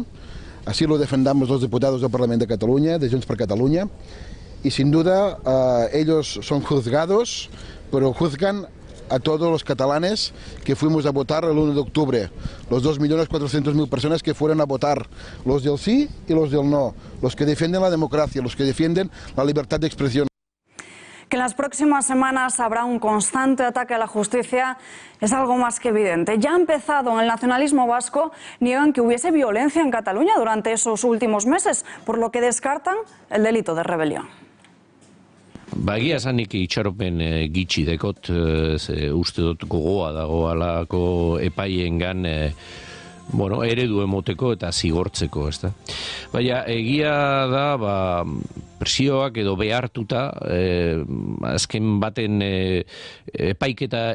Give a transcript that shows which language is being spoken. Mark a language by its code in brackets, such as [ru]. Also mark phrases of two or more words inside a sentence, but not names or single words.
[es] Así lo defendamos los diputados del Parlamento de Cataluña, de Junts per Catalunya, y sin duda ellos son juzgados, pero juzgan a todos los catalanes que fuimos a votar el 1 de octubre, los 2.400.000 personas que fueron a votar, los del sí y los del no, los que defienden la democracia, los que defienden la libertad de expresión. Que en las próximas semanas habrá un constante ataque a la justicia es algo más que evidente. Ya ha empezado en el nacionalismo vasco, niegan que hubiese violencia en Cataluña durante esos últimos meses, por lo que descartan el delito de rebelión. [eu] Egia esanik itxaropen gitxi dekot, uste dut gogoa dagoalako epaiengan eredu emoteko eta zigortzeko, ezta. Baina egia da, presioak edo behartuta, azken baten epaiketa